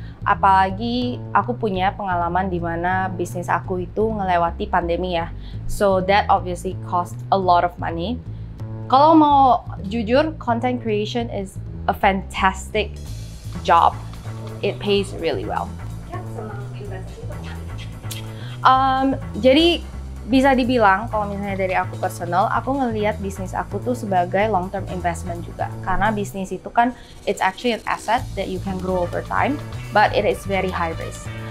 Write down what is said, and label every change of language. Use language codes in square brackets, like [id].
[id] Apalagi aku punya pengalaman di mana bisnis aku itu ngelewati pandemi ya. [en] So that obviously cost a lot of money. [id] Kalau mau jujur, [en] content creation is a fantastic job. It pays really well. [id] Jadi bisa dibilang kalau misalnya dari aku personal, aku ngelihat bisnis aku tuh sebagai [en] long term investment [id] juga. Karena bisnis itu kan [en] it's actually an asset that you can grow over time, but it is very high risk.